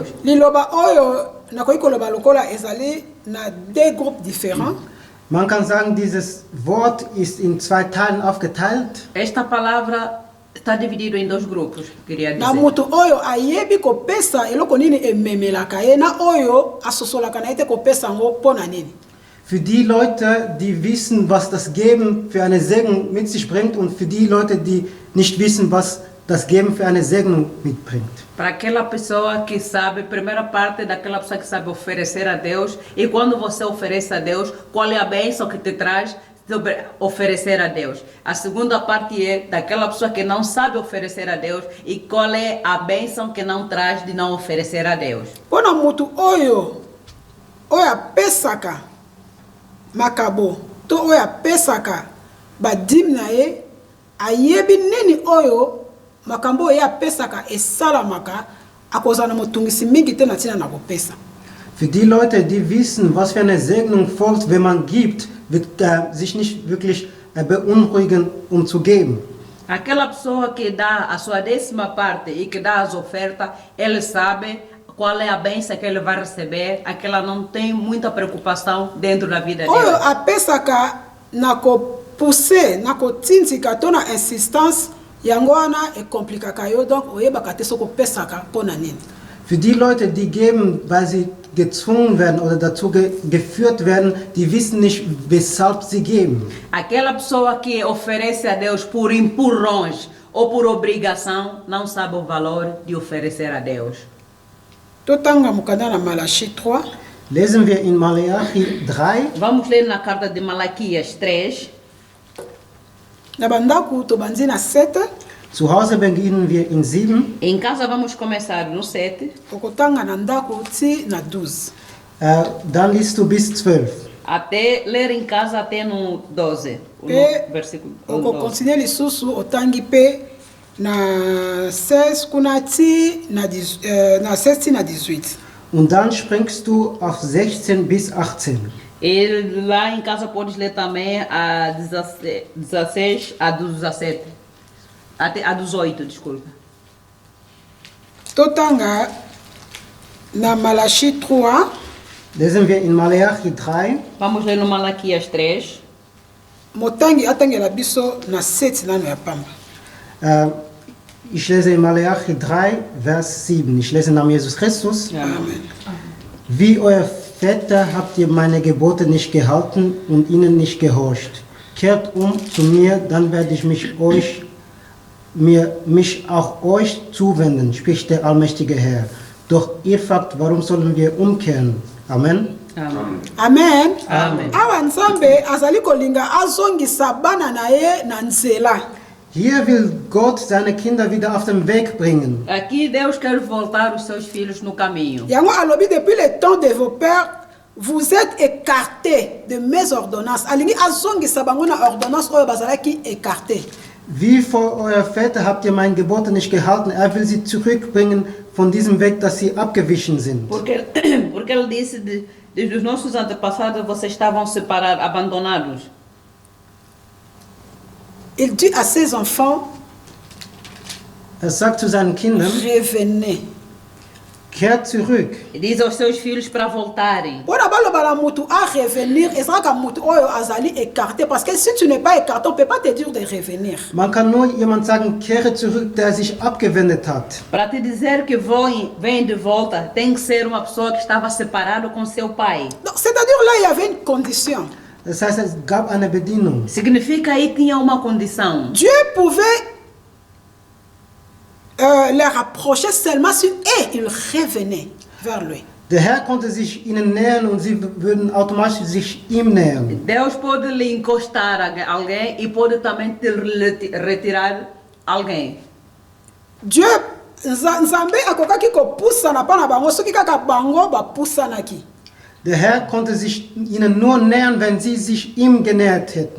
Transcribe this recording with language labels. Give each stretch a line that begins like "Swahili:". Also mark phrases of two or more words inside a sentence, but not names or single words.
Lingala: Liloba oyo nakoki koloba lokola ezali na
French: deux groupes différents.
German: Man kann sagen, dieses Wort ist in zwei Teilen aufgeteilt.
Portuguese: Esta palavra está dividida em dois grupos, queria
Lingala: Na
Portuguese: dizer.
Lingala: mutu oyo ayebi kopesa eloko nini ememelaka ye na oyo asosolaka na ete kopesa ngo pona nini.
German: Für die Leute, die wissen, was das Geben für eine Segnung mit sich bringt, und für die Leute, die nicht wissen, was das Geben für eine Segnung mitbringt.
Portuguese: Para aquela pessoa que sabe, primeira parte daquela pessoa que sabe oferecer a Deus, e quando você oferece a Deus, qual é a bênção que te traz sobre oferecer a Deus. A segunda parte é daquela pessoa que não sabe oferecer a Deus e qual é a bênção que não traz de não oferecer a Deus.
Lingala: Pona mutu oyo apesaka makabo to oyo apesaka badim na ye ayebi nini oyo makambo oyo apesaka esalamaka akozana motungisi mingi te na tina na kopesa.
German: Für die Leute, die wissen, was für eine Segnung folgt, wenn man gibt, wird sich nicht wirklich beunruhigen, um zu geben.
Portuguese: Aquela pessoa que dá a sua 10ª parte e que dá as ofertas, ele sabe qual é a bênção que ele vai receber. Aquela não tem muita preocupação dentro da vida
Lingala: oyo
Portuguese: dele.
Lingala: apesaka na kopousse na kotintika to na insistance yango wana ekomplikaka yo donc oyebaka te soki opesaka mpo na nini.
German: Für die Leute, die geben, weil sie gezwungen werden oder dazu geführt werden, die wissen nicht, weshalb sie geben.
Portuguese: Aquela pessoa que oferece a Deus por empurrões ou por obrigação não sabe o valor de oferecer a Deus.
Lingala: Totanga mokanda na Malachi 3
German: Lesen wir in Malachi 3,
Portuguese: Vamos ler na carta de Malaquias 3.
Lingala: na bandako tobandi na 7
German: zu Hause beginnen wir in 7.
Portuguese: Em casa vamos começar no 7
Lingala: okotanga na ndako ti na 12.
German: Dann liest du bis 12.
Portuguese: até ler em casa até no 12. No
Lingala: Pe
Portuguese: versículo 12.
Lingala: okokontinue lisusu otangi mpe na 16 kuna ti na 16 ti na 18.
German: Und dann springst du auf 16 bis 18.
Portuguese: E lá em casa podes ler também a 16 a 17. Até a 18, desculpa.
Lingala: Totanga na Malachi 3
German: Lesen wir in Malachi 3,
Portuguese: Vamos ler no Malaquias 3.
Lingala: motangi atangela biso na 7 nano ya pamba.
German: ich lese in Malachi 3, Vers 7. Ich lese im Namen Jesus Christus. Amen. Wie euer Väter habt ihr meine Gebote nicht gehalten und ihnen nicht gehorcht. Kehrt zu mir, dann werde ich mich auch euch zuwenden, spricht der allmächtige Herr. Doch ihr fragt, warum sollen wir umkehren? Amen.
Portuguese: Amém.
German: Amen. Amen.
Lingala: Awa nzambe azali kolinga azongisa bana na ye na nzela.
German: Hier will Gott seine Kinder wieder auf den Weg bringen.
Portuguese: Aqui Deus quer voltar os seus filhos no caminho.
Lingala: Yango alobi
French: depuis le temps de vos pères, vous êtes écartés de mes ordonnances.
Lingala: Alingi azongisa bango na ordonnance oyo bazalaki écarté.
German: Wie vor euer Väter habt ihr meine Gebote nicht gehalten. Er will sie zurückbringen von diesem Weg, dass sie abgewichen sind.
Portuguese: Porque ele disse, desde os nossos antepassados, vocês estavam separados, abandonados.
French: Il dit à ses enfants,
German: Er sagt zu seinen Kindern,
French: revenez.
German: kehrt zurück.
Portuguese: E diz aos seus filhos para voltarem.
Lingala: Pona baloba na mutu
French: à revenir,
Lingala: ezalaka mutu oyo azali
French: écarté parce que si tu n'es pas écarté, on peut pas te dire de revenir.
German: Man kann nur jemand sagen, kehre zurück, der sich abgewendet hat.
Portuguese: Para te dizer que vem de volta, tem que ser uma pessoa que estava separado com seu pai.
French: Donc c'est-à-dire là il y avait une condition.
German: Das heißt, es gab eine Bedienung.
Portuguese: Significa aí tinha uma condição.
French: Dieu pouvait les rapprocher seulement si ils revenaient vers lui.
German: Der Herr konnte sich ihnen nähern und sie würden automatisch sich ihm nähern.
Portuguese: Deus pode lhe encostar a alguém e pode também te retirar alguém.
Lingala: Dieu nzambe akokaki kopusana pa na bango soki kaka bango bapusanaki.
German: Der Herr konnte sich ihnen nur nähern, wenn sie sich ihm genähert hätten.